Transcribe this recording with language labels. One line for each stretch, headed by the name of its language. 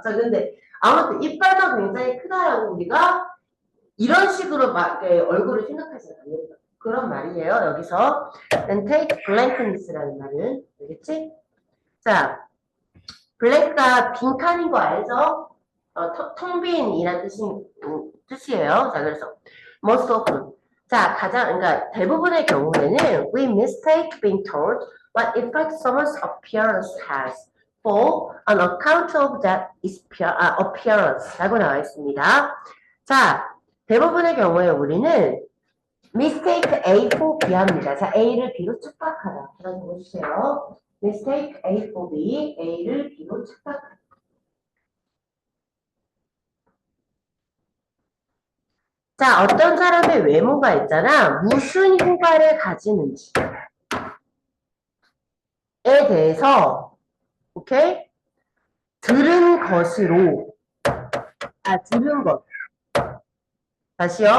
Korean: 자, 근데 아무튼 이빨만 굉장히 크다라고 우리가 이런 식으로 얼굴을 생각하지 않는다. 그런 말이에요. 여기서
English: then take blankness
Korean: 라는 말은 알겠지? 자, blank가 빈칸인 거 알죠? 텅 빈이란 뜻이에요. 자, 그래서
English: most often.
Korean: 자, 그러니까 대부분의 경우에는
English: we mistake being told what effect someone's appearance has for an account of that appearance
Korean: 라고 나와 있습니다. 자, 대부분의 경우에 우리는
English: mistake A for B
Korean: 합니다. 자, A를 B로 착각하다. 라고 보여주세요.
English: mistake A for B,
Korean: A를 B로 착각하다. 자, 어떤 사람의 외모가 있잖아. 무슨 효과를 가지는지에 대해서, 오케이? 들은 것. 다시요.